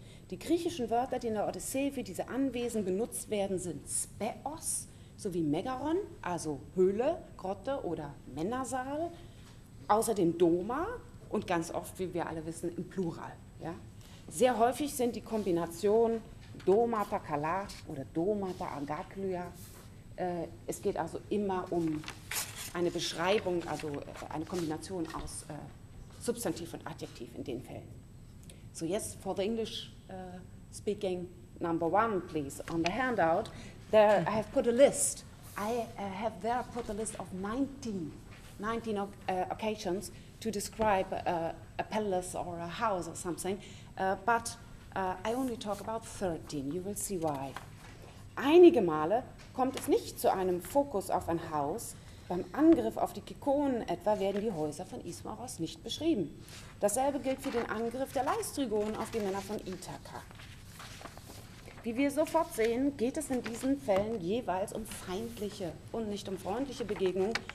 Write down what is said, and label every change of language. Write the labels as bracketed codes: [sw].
[de] Die griechischen Wörter, die in der Odyssee für diese Anwesen benutzt werden, sind Speos sowie Megaron, also Höhle, Grotte oder Männersaal, außerdem Doma und ganz oft, wie wir alle wissen, im Plural. Ja? Sehr häufig sind die Kombinationen Domata Kala oder Domata Agaklya. Es geht also immer um eine Beschreibung, also eine Kombination aus Substantiv und Adjektiv in den Fällen. [en] So yes, for the English speaking number one, please, on the handout, there I have put a list. I have there put a list of 19 occasions to describe a palace or a house or something, but I only talk about 13. You will see why. [de] Einige Male kommt es nicht zu einem Fokus auf ein Haus. Beim Angriff auf die Kikonen etwa werden die Häuser von Ismaros nicht beschrieben. Dasselbe gilt für den Angriff der Laistrygonen auf die Männer von Ithaka. Wie wir sofort sehen, geht es in diesen Fällen jeweils um feindliche und nicht um freundliche Begegnungen.